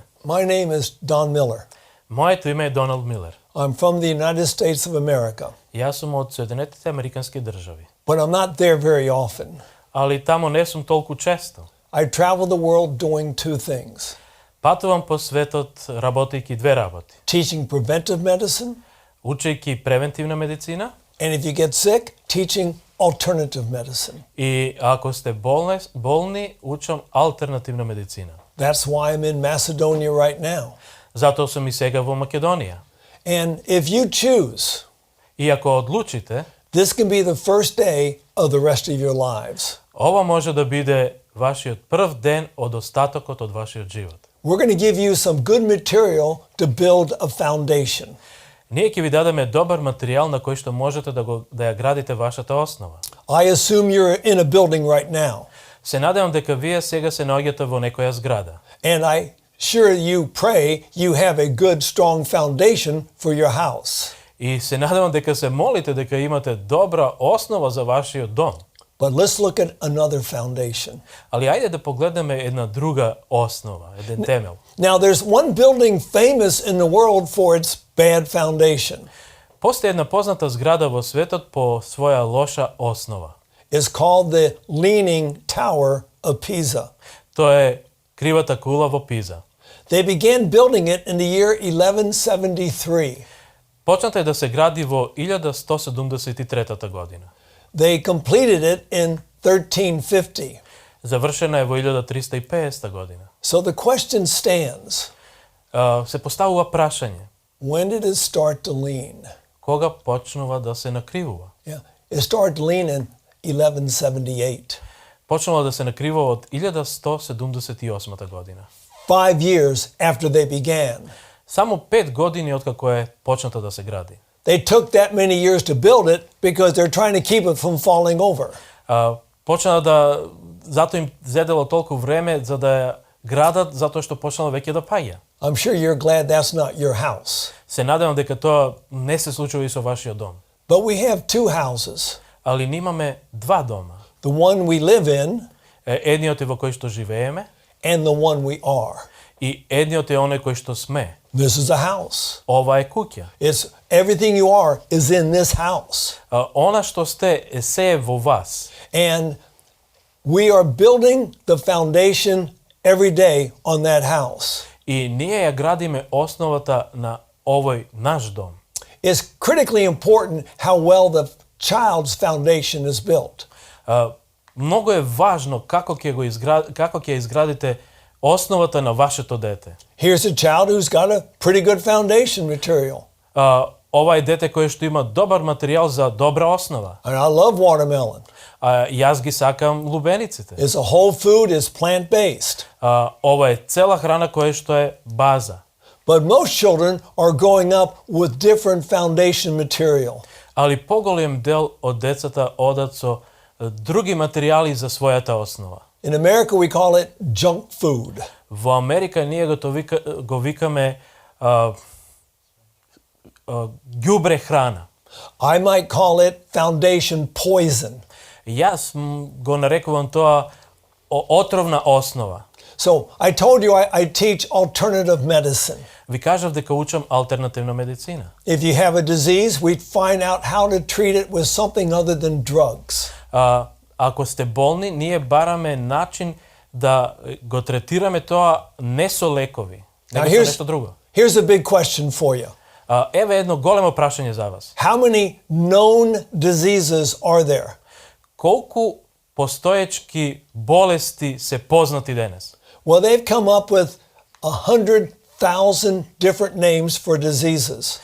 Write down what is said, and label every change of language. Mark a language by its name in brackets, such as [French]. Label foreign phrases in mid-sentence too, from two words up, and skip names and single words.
[English] my name is Don Miller. [Macedonian] Моето име е Доналд Милер. [English] I'm from the United States of America, [Macedonian] И аз сум од Соединетите американски држави. [English] but I'm not there very often. [Macedonian] Али тамо не сум толку често. [English] I travel the world doing two things: [Macedonian] Патувам по светот работејќи две работи. [English] teaching preventive medicine, [Macedonian] Учејќи превентивна медицина [English] and if you get sick, teaching alternative medicine. [Macedonian] и ако сте болни, учам алтернативна медицина. [English] That's why I'm in Macedonia right now. [Macedonian] Затоа сум и сега во Македонија. [English] And if you choose, [Macedonian] И ако одлучите, [English] this can be the first day of the rest of your lives. [Macedonian] ова може да биде вашиот прв ден од остатокот од вашиот живот. [English] We're going to give you some good material to build a foundation. [Macedonian] Ние ќе ви дадеме добар материјал на кој што можете да ја градите вашата основа. [English] I assume you're in a building right now, [Macedonian] Се надевам дека вие сега се наоѓате во некоја зграда. [English] and I sure you pray you have a good, strong foundation for your house. [Macedonian] И се надевам дека се молите дека имате добра основа за вашиот дом. [English] But let's look at another foundation. [Macedonian] Али ајде да погледнеме една друга основа, еден темел. [English] Now, there's one building famous in the world for its bad foundation. [Macedonian] Постои една позната зграда во светот по своја лоша основа. [English] It's called the Leaning Tower of Pisa. [Macedonian] Тоа е кривата кула во Пиза. [English] They began building it in the year 1173. [Macedonian] Почната е да се гради во 1173 година. [English] They completed it in 1350. [Macedonian] Завршена е во 1350 година. [English] So the question stands, [Macedonian] Се поставува прашање, [English] when did it start to lean? [Macedonian] кога почнува да се накривува? [English] Yeah, it started to lean in 1178. [Macedonian] Почнува да се накривува од 1178 година. [English] 5 years after they began. [Macedonian] Само 5 години откако е почната да се гради. [English] They took that many years to build it because they're trying to keep it from falling over. [Macedonian] Почна да затоа им зедело толку време за да ја градат затоа што почнало веќе да паѓа. [English] I'm sure you're glad that's not your house. [Macedonian] Се надевам дека тоа не се случува и со вашиот дом. [English] But we have two houses. [Macedonian] Али ние имаме два дома. [English] The one we live in [Macedonian] Едниот е во кој што живееме [English] and the one we are. [Macedonian] и едниот е оној кој што сме. [English] This is a house. [Macedonian] Ова е куќа. [English] It's everything you are is in this house. [Macedonian] Она што сте е се во вас. [English] And we are building the foundation every day on that house. [Macedonian] И ние ја градиме основата на овој наш дом. [English] It's critically important how well the child's foundation is built. [Macedonian] Многу е важно како ќе изградите основата на вашето дете. [English] Here's a child who's got a pretty good foundation material. [Macedonian] Ова е дете кое што има добар материјал за добра основа. [English] And I love watermelon. [Macedonian] Јас ги сакам лубениците. [English] It's a whole food, it's plant-based. [Macedonian] Ова е цела храна која што е база. [English] But most children are growing up with different foundation material. [Macedonian] Али поголем дел од децата одат со други материјали за својата основа. [English] In America we call it junk food. [Macedonian] Во Америка ние го викаме ѓубре храна. [English] I might call it foundation poison. [Macedonian] Јас го нарекувам тоа отровна основа. [English] So I told you I teach alternative medicine. [Macedonian] Ви кажав дека учам алтернативна медицина. [English] If you have a disease, we find out how to treat it with something other than drugs. [Macedonian] Ако сте болни, ние бараме начин да го третираме тоа не со лекови, него со нешто друго. [English] Here's a big question for you. [Macedonian] Еве едно големо прашање за вас. [English] How many known diseases are there? [Macedonian] Колку постоечки болести се познати денес? [English] Well, they've come up with 100,000 different names for diseases.